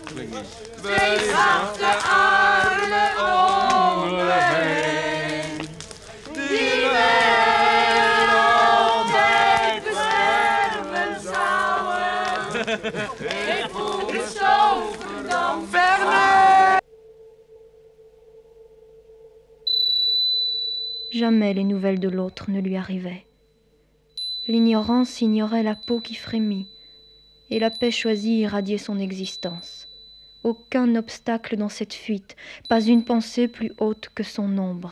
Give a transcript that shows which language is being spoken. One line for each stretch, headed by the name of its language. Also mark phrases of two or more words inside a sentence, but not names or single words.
Dutch: Twee zachte armen om me heen. Die mij altijd beschermen zouden. Ik voel me zo verdampt vernemen.
French: Jamais les nouvelles de l'autre ne lui arrivaient. L'ignorance ignorait la peau qui frémit, et la paix choisie irradiait son existence. Aucun obstacle dans cette fuite, pas une pensée plus haute que son ombre.